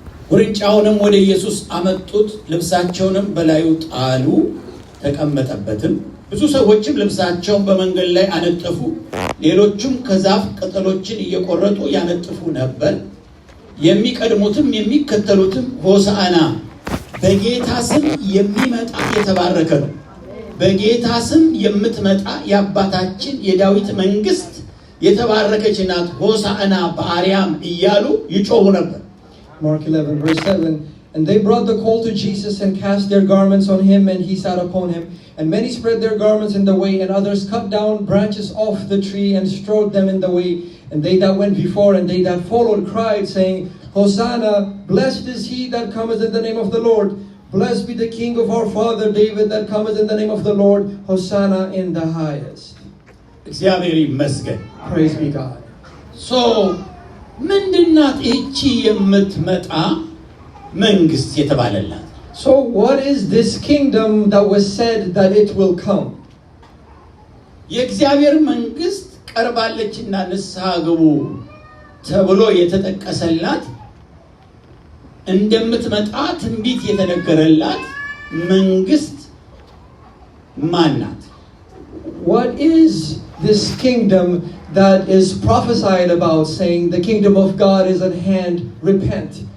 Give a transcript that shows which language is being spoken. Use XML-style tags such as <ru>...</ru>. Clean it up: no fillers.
<am>ውርንጫውንም ወደ ኢየሱስ አመጡት፣ ልብሳቸውንም በላዩ ጣሉ፣ ተቀመጠበትም። ብዙ ሰዎችም ልብሳቸውን በመንገድ ላይ አነጠፉ፣ ሌሎችም ከዛፍ ቅጠሎችን እየቆረጡ ያነጥፉ ነበር። የሚቀድሙትም የሚከተሉትም ሆሳዕና በጌታ ስም የሚመጣ የተባረከ ነው፣ በጌታ ስም የምትመጣ የአባታችን የዳዊት መንግስት የተባረከች ናት፣ ሆሳዕና በአርያም እያሉ ይጮሁ ነበር።</am> <en>Mark 11 verse 7. And they brought the colt to Jesus and cast their garments on him, and he sat upon him. And many spread their garments in the way, and others cut down branches off the tree and strewed them in the way. And they that went before and they that followed cried, saying, Hosanna, blessed is he that cometh in the name of the Lord. Blessed be the King of our father David that cometh in the name of the Lord. Hosanna in the highest.</en> <am>እግዚአብሔር ይመስገን።</am> <en>Praise be God.</en> <am>So ምንድናት እቺ የምትመጣ መንግስት የተባለላት?</am> <en>So what is this kingdom that was said that it will come?</en> <am>የእግዚአብሔር መንግስት ቀርባለችና ንስሐ ግቡ ተብሎ የተጠቀሰላት እንደምትመጣ ትንቢት የተነገረላት መንግስት ማን ናት?</am> <en>What is this kingdom that is prophesied about, saying the kingdom of God is at hand, repent?</en>